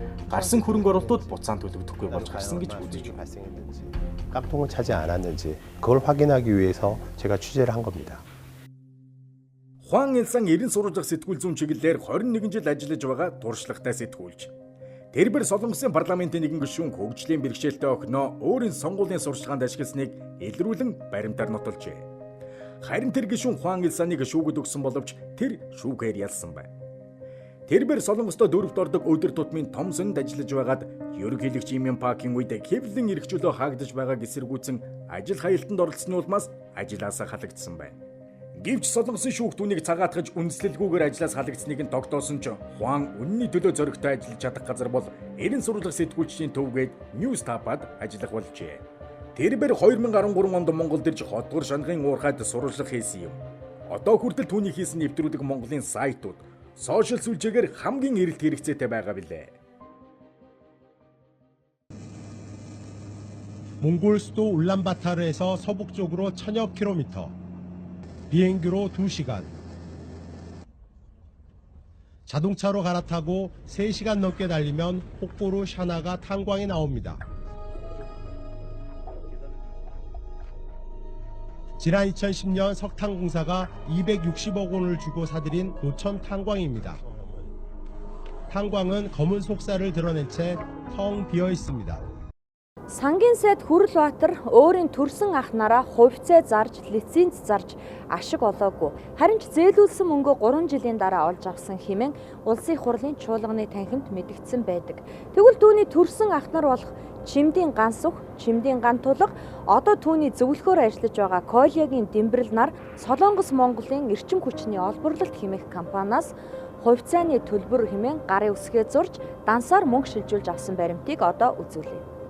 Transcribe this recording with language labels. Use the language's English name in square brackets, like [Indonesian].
[Mongolian] Гарсан хөрөнгө оруулалтууд буцаан төлөгдөхгүй болж гарсан гэж үзэж байна. [Korean] 깜통을 차지 않았는지 그걸 확인하기 위해서 제가 취재를 한 겁니다. [Mongolian] Хуан Илсан эрен сурвалжлах сэтгүүл зүүн чиглэлээр 21 жил ажиллаж байгаа туршлагатай сэтгүүлч. Тэрбэр Солонгосын парламентын нэгэн гишүүн хөгжлийн бэрхшээлтэй охиноо өөрийн сонгуулийн сурчлаганд ашигласныг илрүүлэн баримтаар нотолжээ. Харин тэр гишүүн Хуан Илсаныг шүүгд өгсөн боловч тэр шүүгээр ялсан байна. Тэрбэр Солонгостой дөрөвт ордог өдөр тутмын том сонинд ажиллаж байгаад ерөнхийлөгч Имян Пакийн үед хэвлэн эрхчлөө хаагдаж байгааг эсэргүүцэн ажил хаялтанд оролцсны улмаас ажилласаа халагдсан байна. Гэвч Солонгосын шүүгт үнийг цагаатгаж үндэслэлгүйгээр ажлаас халагдсныг нь тогтоосон ч Хуан үнний төлөө зоригтой ажиллаж чадах газар бол эрен сурвалжлах сэтгүүлчдийн төвгээд New Stapa-д ажиллах болжээ. Тэрбэр 2013 онд Монголд ирж хотгор шанагын уурхайд сурвалжлах хийсэн юм. Одоо хүртэл түүний хийсэн нэвтрүүлэг Монголын сайтууд сошиал сүлжээгээр хамгийн эрэлт хэрэгцээтэй байгаа билээ. [Korean] 몽골 수도 울란바타르에서 서북쪽으로 1000여 킬로미터, 비행기로 2시간, 자동차로 갈아타고 3시간 넘게 달리면 혹보르 샤나가 탄광이 나옵니다. 지난 2010년 석탄공사가 260억 원을 주고 사들인 노천 탄광입니다. 탄광은 검은 속살을 드러낸 채 텅 비어 있습니다. [Mongolian] Сангийн сайд Хүрлбаатар өөрийн төрсөн ах нараа хувьцаа зарж, лиценз зарж ашиг олоогүй. Харин ч зээлүүлсэн мөнгөө 3 жилийн дараа олж авсан хэмээн улсын хурлын чуулганы танхимд мэдгдсэн байдаг. Тэгвэл түүний төрсөн ах нар болох Чимдийн ганс үх, чимдийн ган тулга одоо түүний зөвлөхөөр ажиллаж байгаа Колегийн Дэмбэрэл нар Солонгос Монголын эрчим хүчний олборлолт хэмээх компаниас хувьцааны төлбөр хэмээн гарын үсгээ зурж дансаар мөнгө шилжүүлж авсан баримтыг одоо үзүүлье.